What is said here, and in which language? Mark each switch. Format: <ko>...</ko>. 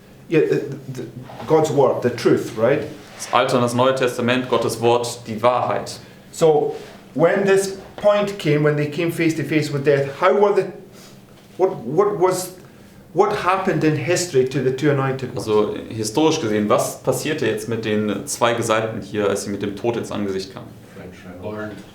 <en>Yeah, God's word, the truth, right?</en> <de>Das Alte und das Neue Testament, Gottes Wort, die Wahrheit.</de> <en>So when this point came, when they came face to face with death, what happened in history to the two anointed ones?</en> <de>Also historisch gesehen, was passierte jetzt mit den zwei Gesalbten hier, als sie mit dem Tod ins Angesicht kamen?</de>